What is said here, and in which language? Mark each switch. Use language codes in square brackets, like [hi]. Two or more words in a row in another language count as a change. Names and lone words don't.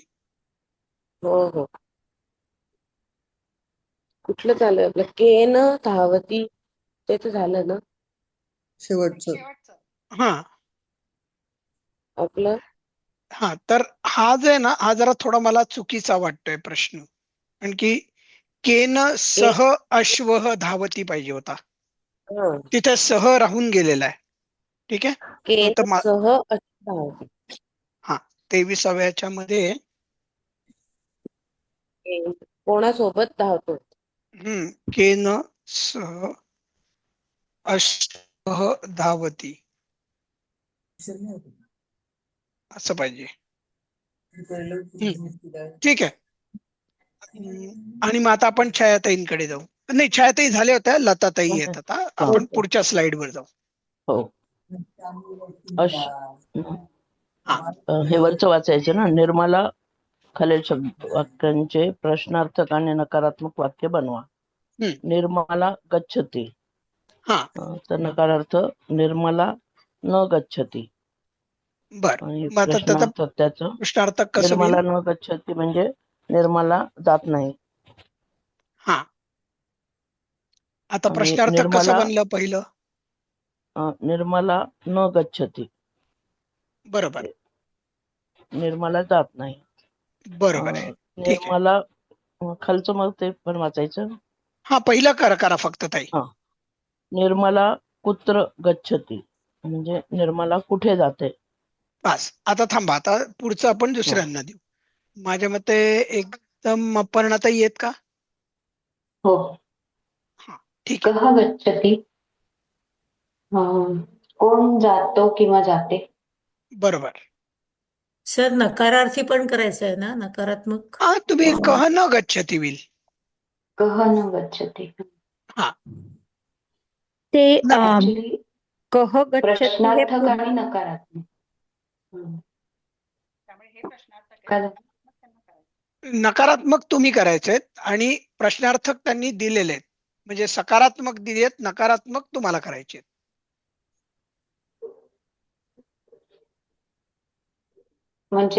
[mr] हो. कुठलं चालू आहे आपलं? [sa] केन धावती [mr] ते तर झालं ना शेवटचं. हा आपलं. हा, तर हा जो आहे ना, हा जरा थोडा मला चुकीचा वाटतोय प्रश्न. आणखी [sa] केन सह अश्व धावती [mr] पाहिजे होता. तिथे सह राहून गेलेला आहे. ठीक आहे. [sa] केन सह धावती. [mr] हा, 23व्या मध्ये कोणासोबत धावतो? [sa] केन सह अश्व धावती [mr] असं पाहिजे. ठीक आहे. आणि मग आता आपण छायाताईंकडे जाऊ. नाही, छायाताई झाल्या होत्या, लताताई येत. आता आपण पुढच्या स्लाइड वर जाऊ. हो, हे वरचं वाचायचं ना. निर्मला खालील शब्द वाक्यांचे प्रश्नार्थक आणि नकारात्मक वाक्य बनवा. [sa] निर्मला गच्छति, [mr] तर नकारार्थ [sa] निर्मला न गच्छति. [mr] आणि प्रश्नार्थक त्याचं [sa] निर्मला न गच्छति [mr] म्हणजे निर्मला जात नाही. हा, आता प्रश्नार्थक कसं बनलं पहिलं? [sa] निर्मला न गच्छति. [mr] बरोबर. निर्मला जात नाही. बरोबर आहे. ठीक आहे. निर्मला खालचं मग ते पण वाचायचं. हा, पहिलं करा फक्त ताई. हा. [sa] निर्मला कुत्र गच्छति [mr] म्हणजे निर्मला कुठे जाते. बस, आता थांबा, आता पुढचं आपण दुसऱ्यांना देऊ. माझ्या मते एकदम अपर्णाताई आहेत का? हो. हा, ठीक आहे. [sa] कः गच्छति [mr] कोण जातो किंवा जाते. बरोबर. सर नकारार्थी पण करायचं आहे ना, नकारात्मक. हा, तुम्ही [sa] कह न गच्छति [mr] होईल. [sa] कः न गच्छति. [mr] हा, ते ऍक्च्युली [sa] कह गच्छति हे [mr] प्रश्नार्थक आणि नकारात्मक. काय झालं? नकारात्मक तुम्ही करायचे आणि प्रश्नार्थक त्यांनी दिलेले आहेत. म्हणजे सकारात्मक दिलेत, नकारात्मक तुम्हाला करायचे. म्हणजे